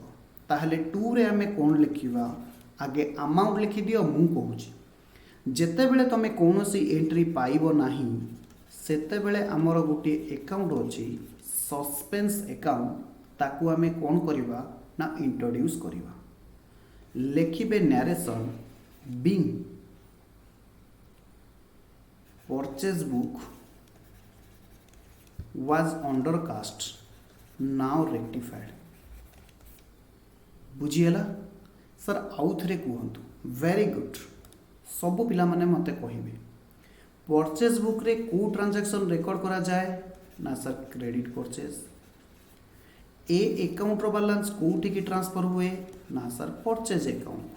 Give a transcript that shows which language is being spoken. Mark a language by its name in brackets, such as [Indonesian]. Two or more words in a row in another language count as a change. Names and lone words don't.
[Odia] ତାହାଲେ ଟୁ ରେ ଆମେ କଉଣ ଲେଖିବା ଆଗେ ଆମାଉଣ୍ଟ ଲେଖି ଦିଅ ମୁଁ କହୁଛି ଯେତେ ବେଳେ ତମେ କୋଉସି ଏଣ୍ଟ୍ରି ପାଇବ ନାହିଁ ସେତେ ବେଳେ ହମର ଗୋଟି ଆକାଉଣ୍ଟ ଅଛି [English] suspense account [Odia] ତାକୁ ଆମେ କଉଣ କରିବା ନା ଇଣ୍ଟ୍ରୋଡ୍ୟୁସ କରିବା। [English] लिखिबे narration being purchase book was undercast now rectified। [Odia] ବୁଝିଗଲା ସାର ଆଉ ଥରେ କହନ୍ତୁ [English] very good [Odia] ସବୁ ପିଲା ମାନେ ମତେ କହିବେ [English] purchase book [Odia] ରେ କଉ ଟ୍ରାଞ୍ଜାକସନ ରେକର୍ଡ କରାଯାଏ ନା ସାର [English] credit purchase. [Odia] ଏ ଆକାଉଣ୍ଟ ର ବାଲାନ୍ସ କୋଉଠି କି ଟ୍ରାନ୍ସଫର ହୁଏ ନା ସାର [English] purchase account.